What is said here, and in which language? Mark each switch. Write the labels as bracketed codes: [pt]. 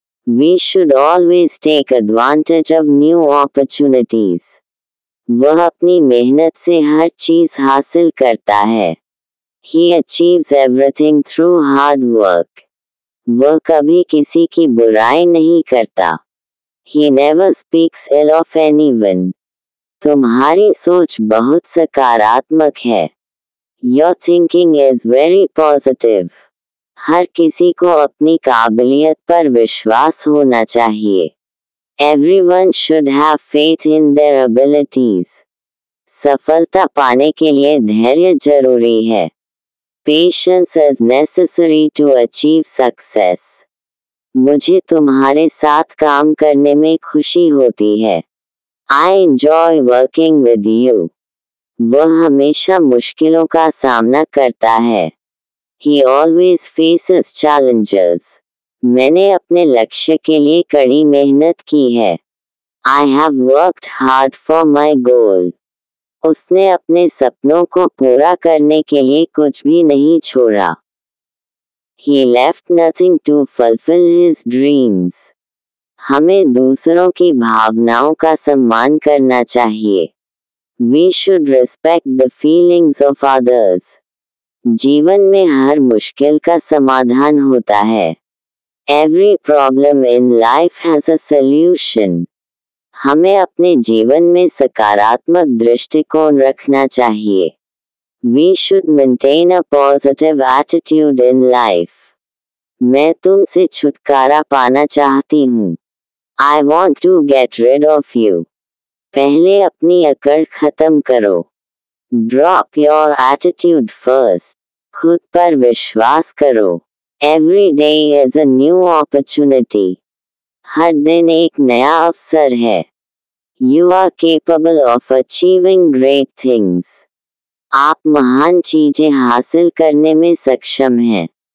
[en] We should always take advantage of new opportunities. [hi] वह अपनी मेहनत से हर चीज हासिल करता है। [en] He achieves everything through hard work. [hi] वह कभी किसी की बुराई नहीं करता। [en] He never speaks ill of anyone. [hi] तुम्हारी सोच बहुत सकारात्मक है। [en] Your thinking is very positive. [hi] हर किसी को अपनी काबिलियत पर विश्वास होना चाहिए। [en] Everyone should have faith in their abilities. [hi] सफलता पाने के लिए धैर्य जरूरी है। [en] Patience is necessary to achieve success. [hi] मुझे तुम्हारे साथ काम करने में खुशी होती है। [en] I enjoy working with you. [hi] वह हमेशा मुश्किलों का सामना करता है। [en] He always faces challenges. [hi] मैंने अपने लक्ष्य के लिए कड़ी मेहनत की है। [en] I have worked hard for my goal. [hi] उसने अपने सपनों को पूरा करने के लिए कुछ भी नहीं छोड़ा। [en] He left nothing to fulfill his dreams. [hi] हमें दूसरों की भावनाओं का सम्मान करना चाहिए। [en] We should respect the feelings of others. [hi] जीवन में हर मुश्किल का समाधान होता है। [en] Every problem in life has a solution. [hi] हमें अपने जीवन में सकारात्मक दृष्टिकोण रखना चाहिए। [en] We should maintain a positive attitude in life. [hi] मैं तुमसे छुटकारा पाना चाहती हूँ। [en] I want to get rid of you. [hi] पहले अपनी अकड़ खत्म करो। [en] Drop your attitude first. [hi] खुद पर विश्वास करो। [en] Every day is a new opportunity. [hi] हर दिन एक नया अवसर है। [en] You are capable of achieving great things. [hi] आप महान चीजें हासिल करने में सक्षम हैं।